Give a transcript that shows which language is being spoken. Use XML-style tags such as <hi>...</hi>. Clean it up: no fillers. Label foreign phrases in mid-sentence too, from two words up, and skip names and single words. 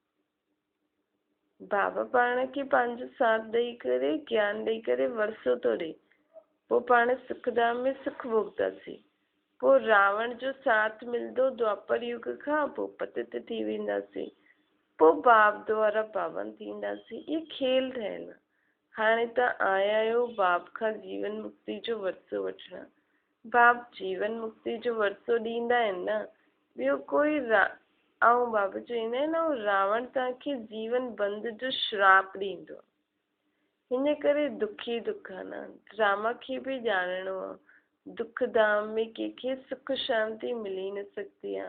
<sd>बाबा पाण खे पंहिंजो साथ ॾेई करे ज्ञान ॾेई करे वरसो थो ॾे, पोइ पाण सुखधाम में सुख भोगतासीं। पोइ रावण जो साथ मिलंदो द्वापर युग खां, पोइ पतित थी वेंदासीं। पोइ बाप द्वारा पावन थींदासीं। इहे खेल ठहियल। हाणे तव्हां आया आहियो बाप खां जीवन मुक्ति जो वरसो वठण। बाप जीवन मुक्ति जो वरसो ॾींदा आहिनि न, ॿियो कोई ऐं बाबा चईंदा आहिनि ऐं रावण तव्हांखे जीवन बंद जो श्राप ॾींदो। हिन करे दुखी दुख आहे न। ड्रामा खे बि ॼाणणो आहे। दुख धाम में कंहिंखे सुख शांति मिली न सघंदी आहे।</sd>